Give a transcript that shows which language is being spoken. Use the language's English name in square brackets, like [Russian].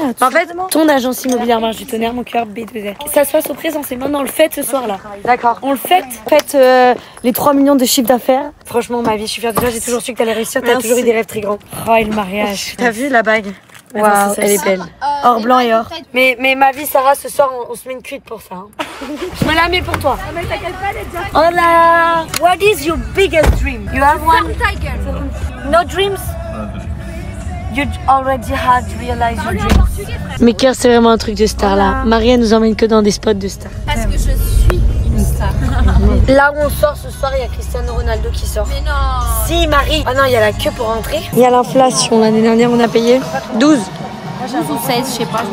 [French] En fait, ton agence immobilière Marche du Tonnerre, mon cœur B2R. Ça se passe au présent, c'est maintenant, on le fête ce soir-là. D'accord. On le fête. Fête les 3 millions de chiffre d'affaires. Franchement, ma vie, je suis fière de toi, j'ai toujours su que t'allais réussir, t'as toujours eu des rêves très grands. Oh, et le mariage. T'as vu la bague? Waouh, elle est belle. Or blanc et or. Mais ma vie, Sarah, ce soir, on se met une cuite pour ça. Hein. Je me la mets pour toi. Hola. [English] What is your biggest dream? You have one? No dreams? You already had realized your dreams. [French] Mais cœur, c'est vraiment un truc de star là. Marie, elle nous emmène que dans des spots de star. Parce que je suis une star. Là où on sort ce soir, il y a Cristiano Ronaldo qui sort. Mais non. Si, Marie. Ah non, il y a la queue pour rentrer. Il y a l'inflation. L'année dernière, on a payé 12. 12 ou 16, je sais pas.